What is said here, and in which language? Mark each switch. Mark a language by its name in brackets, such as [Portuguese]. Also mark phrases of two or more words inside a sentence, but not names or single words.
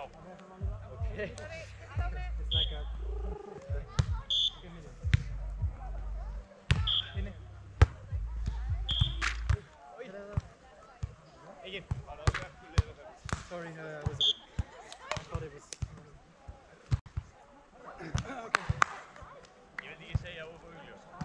[English] Okay. It's like a... Okay, medium. [Icelandic] Inni. Egin. [English] Sorry, I thought it was... Okay. [Icelandic] Ég vil ekki segja of augljós.